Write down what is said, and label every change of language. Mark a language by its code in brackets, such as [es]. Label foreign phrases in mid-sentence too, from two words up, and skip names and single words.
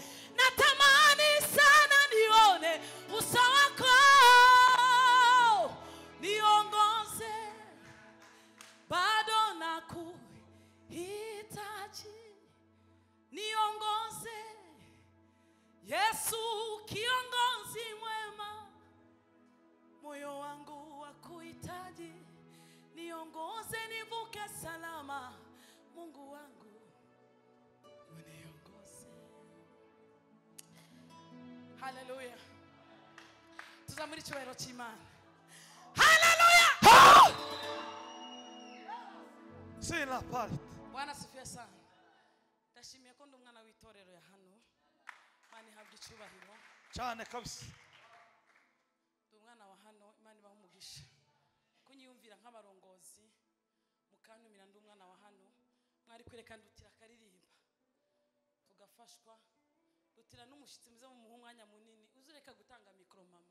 [sw] Natamani sana nione uso wako, niongoze bado nakuhitaji, niongoze Yesu, kiongozi mwema, moyo wangu wakuhitaji, niongoze nivuke salama. Mungu wangu uniongoze. Hallelujah. [rw] Tuzamuri cyubahiro cy'Imana. Hallelujah. [sw] Sina part. Bwana sifiwe sana. [rw] Ndashimiye ko ndi umwana w'itorero ya hano. Imana ihabwe icyubahiro cyane kabisa. Ndi umwana wa hano, Imana ibahe umugisha. Kunyiyumvira nk'abarongozi mukantumira ndi umwana wa hano, mwari kwereka ndutira karirimba tugafashwa, dutira n'umushitsi muze mu mwanya munini, uzureka gutanga mikro mama.